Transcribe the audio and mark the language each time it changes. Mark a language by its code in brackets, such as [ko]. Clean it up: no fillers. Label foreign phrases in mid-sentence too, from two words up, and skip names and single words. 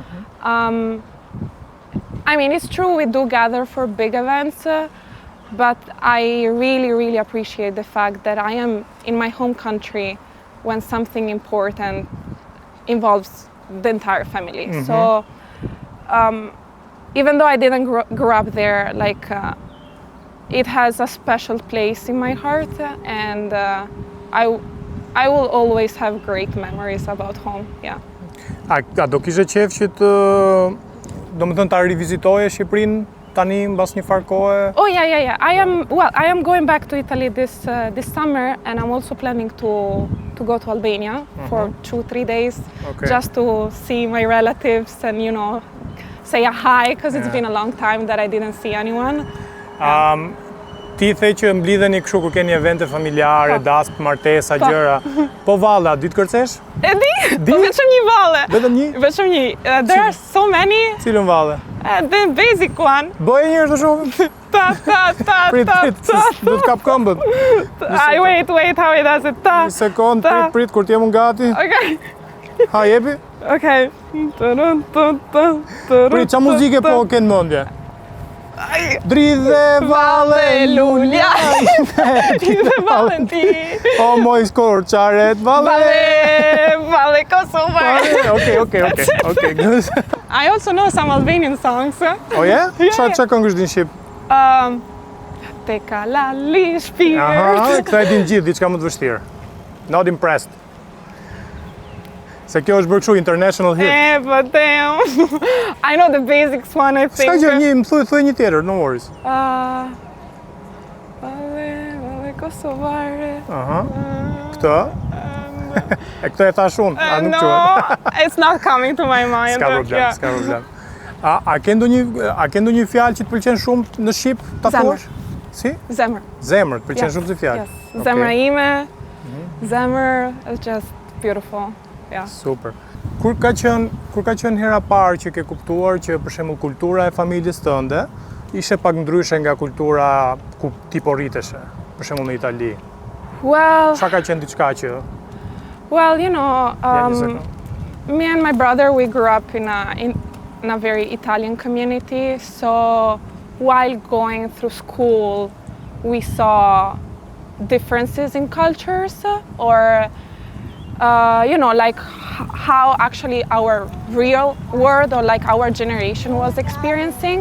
[en] I mean, it's true we do gather for big events, but I really, really appreciate the fact that I am in my home country when something important involves the entire family. So even though I didn't grow up there, like it has a special place in my heart, and I will always have great memories about home. Yeah. [sq] A do kishe qef që do më thënë ta rivizitoje Shqipërinë tani mbas një farë kohe? [en] Oh yeah. I am going back to Italy this summer, and I'm also planning to go to Albania for 2-3 days, just to see my relatives and, you know, say a hi, because it's been a long time that I didn't see anyone. [sq] Ti the që mblidheni kështu kur keni evente familjare, dasp, martesa, gjëra. Po valla, di të kërcesh? E di? Vetëm një valle. Vetëm një? Vetëm një. [en] There are so many. [sq] Cilën valle? [en] The basic one. [sq] Bëje njërë të shumë? Ta. Prit, do të kap këmbët. [en] Wait, how it does it? [sq] Ta. Një sekund, prit, kur t'jem unë gati. [en] Okay. [sq] Ha, jepi? [en] Okay. [sq] Prit, qa muzike po kënë mëndje? Dridhe valle lulja, dridhe valenti. O moj skorçaret Valle Kosovo. [en] Okay, good. I also know some Albanian songs. Oh yeah? [sq] Qa këngësh din shqip? Te kalali shpirt. Aha, këta e din gjithë, diçka më të vështirë. [en] Not impressed. [sq] Se kjo është bërë kështu [en] international hit. But damn. I know the basics one, I think. [sq] S'ka gjë, më thuaj një tjetër, [en] no worries. [sq] Vale, Kosovare. Këtë? E këtë e thash unë, a nuk [en] No, [sq] quhet? [en] it's not coming to my mind. [sq] S'ka problem. A ke ndonjë fjalë që të pëlqen shumë në Shqip ta thuash? Si? Zemër. Zemër, të pëlqen shumë si fjalë. [en] Yes. [sq] Zemra ime, [en] zemër is just beautiful. Yeah. [sq] Super. Kur ka qenë hera parë që ke kuptuar që për shembull kultura e familjes tënde ishte pak ndryshe nga kultura ku ti po rriteshe, për shembull në Itali? [en] Well, [sq] Çka ka qenë diçka që [en] well, you know, me and my brother, we grew up in a very Italian community. So while going through school, we saw differences in cultures or, you know, like how actually our real world or like our generation was experiencing.